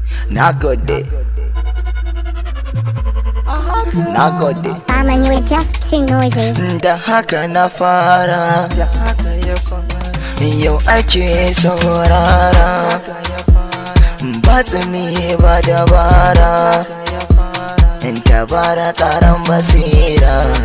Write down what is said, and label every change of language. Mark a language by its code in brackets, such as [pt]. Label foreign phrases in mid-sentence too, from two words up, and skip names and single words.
[ha] Na gode. Na gode. [en] Aman, you are just too noisy. [ha] Da haka na fara. Yau ake saurara. Ba tsimi ba dabara. Tabara karan basira.